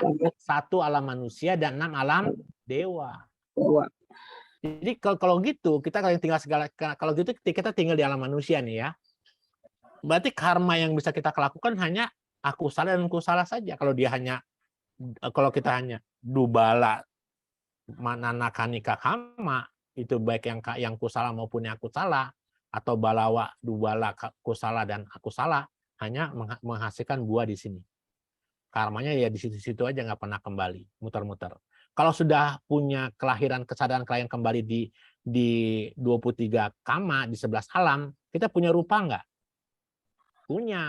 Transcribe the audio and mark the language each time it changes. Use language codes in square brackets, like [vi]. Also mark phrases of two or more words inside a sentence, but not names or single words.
[id] 1 alam manusia dan 6 alam dewa. Jadi kalau gitu kita kita tinggal di alam manusia nih ya. Berarti karma yang bisa kita lakukan hanya akusala dan kusala saja. Kalau kita hanya [pi] dubala mananakanika kama, [id] itu baik yang kusala maupun yang akusala, atau [pi] balawa dubala [id] kusala dan akusala, hanya menghasilkan buah di sini. Karmanya ya di situ-situ aja, nggak pernah kembali, muter-muter. Kalau sudah punya kesadaran kelahiran kembali di 23 kama, di 11 alam, kita punya rupa nggak? Punya.